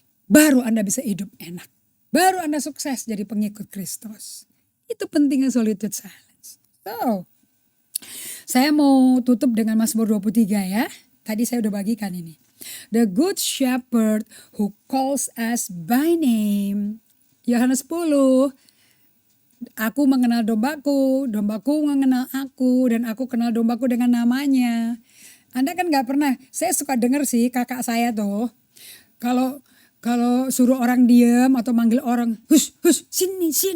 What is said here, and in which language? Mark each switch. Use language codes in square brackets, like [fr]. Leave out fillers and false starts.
[id] Baru Anda bisa hidup enak. Baru Anda sukses jadi pengikut Kristus. Itu pentingnya solitude silence. [en] So, [id] saya mau tutup dengan Mazmur 23 ya. Tadi saya udah bagikan ini. [en] The good shepherd who calls us by name. [id] Yohanes 10. Aku mengenal dombaku, dombaku mengenal aku, dan aku kenal dombaku dengan namanya. Anda kan gak pernah, saya suka denger sih kakak saya tuh. Kalau suruh orang diam atau manggil orang, hush, sini.